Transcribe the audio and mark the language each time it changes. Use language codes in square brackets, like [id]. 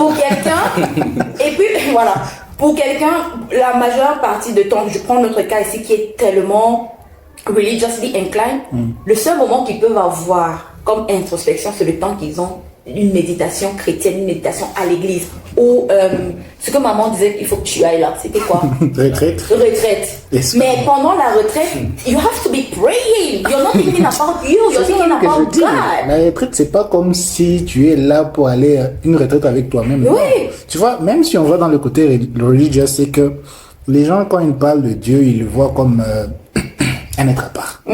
[fr] Pour quelqu'un, et puis voilà, pour quelqu'un, la majeure partie de temps, je prends notre cas ici qui est tellement [en] religiously inclined, [fr] le seul moment qu'ils peuvent avoir comme introspection, c'est le temps qu'ils ont une méditation chrétienne, une méditation à l'église. Ou ce que maman disait qu'il faut que tu ailles là, c'était quoi? Retraite. Mais pendant la retraite, [en] you have to be praying. You're not thinking about you, you're thinking about God. [fr] La retraite, c'est pas comme si tu es là pour aller à une retraite avec toi-même. Oui. Tu vois, même si on va dans le côté religieux, c'est que les gens, quand ils parlent de Dieu, ils le voient comme un être à part.